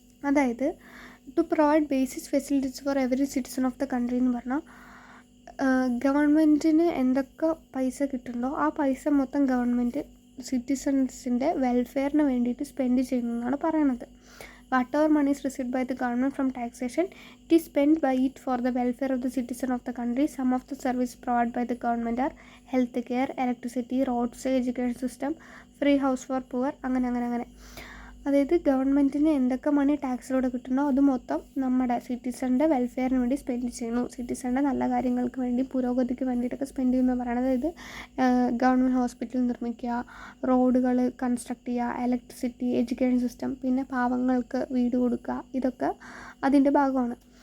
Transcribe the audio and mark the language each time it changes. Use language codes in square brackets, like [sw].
[ml] അതായത് [en] to provide basis facilities for every citizen of the country [ml] എന്ന് പറഞ്ഞാൽ, ഗവൺമെൻറ്റിന് എന്തൊക്കെ പൈസ കിട്ടുന്നുണ്ടോ ആ പൈസ മൊത്തം ഗവൺമെൻറ് സിറ്റിസൺസിൻ്റെ വെൽഫെയറിന് വേണ്ടിയിട്ട് സ്പെൻഡ് ചെയ്യുന്നു എന്നാണ് പറയണത്. [en] Whatever money is received by the government from taxation, it is spent by it for the welfare of the citizen of the country. Some of the services provided by the government are health care, electricity, roads, education system, free house for poor, അങ്ങനെ. [ml] അതായത് ഗവൺമെൻറ്റിന് എന്തൊക്കെ മണി ടാക്സിലൂടെ കിട്ടുന്നോ അത് മൊത്തം നമ്മുടെ സിറ്റിസൻ്റെ വെൽഫെയറിന് വേണ്ടി spend ചെയ്യുന്നു. സിറ്റിസൻ്റെ നല്ല കാര്യങ്ങൾക്ക് വേണ്ടി, പുരോഗതിക്ക് വേണ്ടിയിട്ടൊക്കെ സ്പെൻഡ് ചെയ്യുന്നു പറയുന്നത്. അതായത് ഗവൺമെൻറ് ഹോസ്പിറ്റൽ നിർമ്മിക്കുക, റോഡുകൾ കൺസ്ട്രക്ട് ചെയ്യുക, ഇലക്ട്രിസിറ്റി, എഡ്യൂക്കേഷൻ സിസ്റ്റം, പിന്നെ പാവങ്ങൾക്ക് വീട് കൊടുക്കുക, ഇതൊക്കെ അതിൻ്റെ ഭാഗമാണ്.